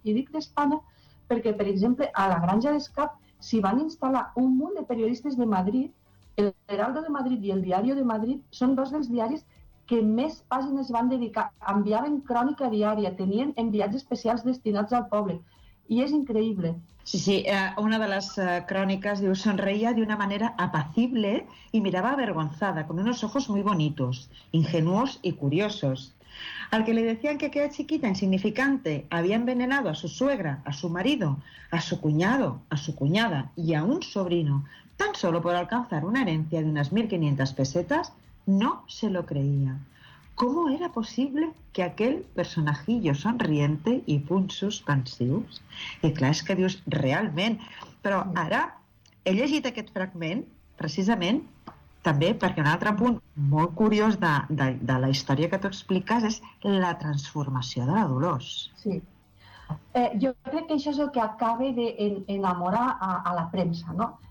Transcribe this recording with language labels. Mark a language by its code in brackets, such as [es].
[ca] I dic d'Espanya perquè, per exemple, a la Granja d'Escap s'hi van instal·lar un munt de periodistes de Madrid. El Heraldo de Madrid i el Diario de Madrid són dos dels diaris que més pàgines van dedicar, enviaven crònica diària, tenien enviats especials destinats al poble. I és increïble. Sí, sí. Una de les cròniques diu: [es] sonreía de una manera apacible y miraba avergonzada, con unos ojos muy bonitos, ingenuos y curiosos. Al que le decían que aquella chiquita insignificante había envenenado a su suegra, a su marido, a su cuñado, a su cuñada y a un sobrino, tan solo por alcanzar una herencia de unas 1.500 pesetas, no se lo creía. ¿Cómo era posible que aquel personajillo sonriente [ca] i punts suspensius? I clar, és que dius, realment. Però ara he llegit aquest fragment precisament també perquè un altre punt molt curiós de la història que tu expliques és la transformació de la Dolors. Sí. Jo crec que això és el que acaba d'enamorar a la premsa, no?